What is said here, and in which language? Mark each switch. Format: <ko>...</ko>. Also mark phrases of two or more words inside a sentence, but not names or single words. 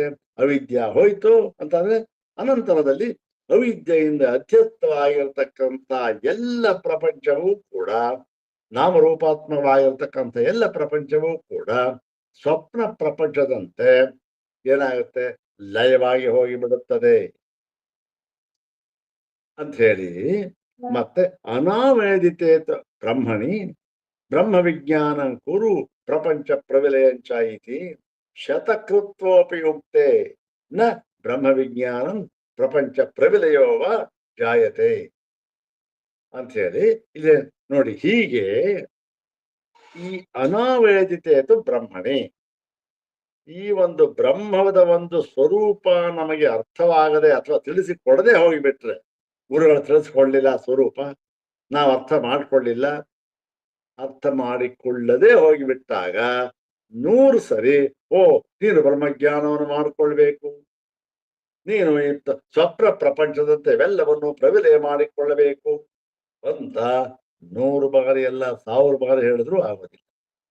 <kn>ಅವಿದ್ಯಾ ಹೋಯ್ತು ಅಂತಂದ್ರೆ ಅನಂತರದಲ್ಲಿ ಅವಿದ್ಯೆಯಿಂದ ಅಧ್ಯಸ್ಥವಾಗಿರತಕ್ಕಂಥ ಎಲ್ಲ ಪ್ರಪಂಚವೂ ಕೂಡ, ನಾಮರೂಪಾತ್ಮಕವಾಗಿರ್ತಕ್ಕಂಥ ಎಲ್ಲ ಪ್ರಪಂಚವೂ ಕೂಡ ಸ್ವಪ್ನ ಪ್ರಪಂಚದಂತೆ ಏನಾಗುತ್ತೆ? ಲಯವಾಗಿ ಹೋಗಿಬಿಡುತ್ತದೆ ಅಂತ ಹೇಳಿ, ಮತ್ತೆ</kn> <sa>ಅನಾವೇದಿತೇತ ಬ್ರಹ್ಮಣಿ ಬ್ರಹ್ಮ ವಿಜ್ಞಾನ ಕುರು ಪ್ರಪಂಚ ಪ್ರವಿಲಯಂಚ ಇತಿ ಶತಕೃತ್ವೋಪಿ ಉಕ್ತೆ ನ ಬ್ರಹ್ಮ ವಿಜ್ಞಾನಂ ಪ್ರಪಂಚ ಪ್ರವಿಲಯೋವ ಜಾಯತೆ</sa> <kn>ಅಂತ ಹೇಳಿ ಇಲ್ಲಿ ನೋಡಿ. ಹೀಗೆ ಈ</kn> <sa>ಅನಾವೇದಿತೇತು ಬ್ರಹ್ಮಣಿ,</sa> <kn>ಈ ಒಂದು ಬ್ರಹ್ಮದ ಒಂದು ಸ್ವರೂಪ ನಮಗೆ ಅರ್ಥವಾಗದೆ ಅಥವಾ ತಿಳಿಸಿಕೊಡದೆ ಹೋಗಿಬಿಟ್ರೆ, ಗುರುಗಳು ತಿಳಿಸ್ಕೊಳ್ಳಿಲ್ಲ ಸ್ವರೂಪ, ನಾವು ಅರ್ಥ ಮಾಡಿಕೊಳ್ಳಿಲ್ಲ, ಅರ್ಥ ಮಾಡಿಕೊಳ್ಳದೆ ಹೋಗಿಬಿಟ್ಟಾಗ 100 ಸರಿ ನೀನು ಬ್ರಹ್ಮಜ್ಞಾನವನ್ನು ಮಾಡಿಕೊಳ್ಬೇಕು, ನೀನು ಸ್ವಪ್ನ ಪ್ರಪಂಚದಂತೆ ಇವೆಲ್ಲವನ್ನು ಪ್ರವಿಲಯ ಮಾಡಿಕೊಳ್ಳಬೇಕು ಅಂತ 100 ಬಾರಿ ಎಲ್ಲ 1000 ಬಾರಿ ಹೇಳಿದ್ರು ಆಗೋದಿಲ್ಲ.</kn>